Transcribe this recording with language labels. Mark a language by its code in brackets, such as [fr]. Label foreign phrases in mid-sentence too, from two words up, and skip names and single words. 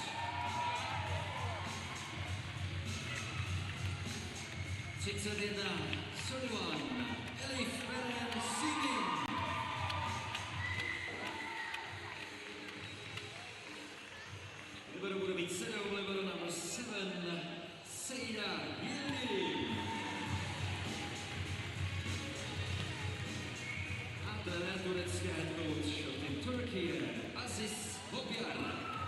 [cs] 31, 31, Elif Beren Sigin. Libero bude mít 7, libero [en] number 7, [cs] Sejda Yildirim. A trenér turecké [en] head coach of Team Turkey, [cs] Aziz Hobyar.